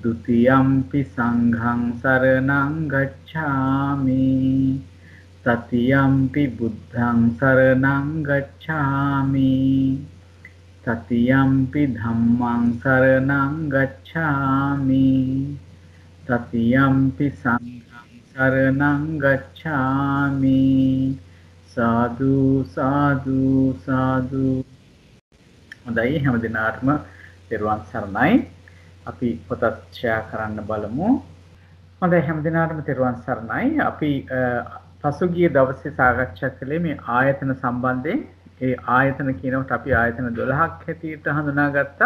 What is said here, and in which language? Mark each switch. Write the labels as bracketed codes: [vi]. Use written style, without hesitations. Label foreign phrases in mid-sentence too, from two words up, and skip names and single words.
[pi] ුතියම්පි සංඝං සරණං ගච්ඡාමි තතියම්පි බුද්ධං සරණං ගච්ඡාමි තතියම්පි ධම්මං සරණං ගච්ඡාමි තතියම්පි සංඝං සරණං ගච්ඡාමි සාදු සාදු සාදු. [si] හොඳයි, හැම දිනාටම තෙරුවන් සරණයි. අපි පොතත් ෂෙයා කරන්න බලමු. හොඳයි, හැම දිනාටම තෙරුවන් සරණයි. අපි පසුගිය දවසේ සාකච්ඡා කළේ මේ ආයතන සම්බන්ධයෙන්. ඒ ආයතන කියනකොට අපි ආයතන 12ක් හැටියට හඳුනාගත්තා.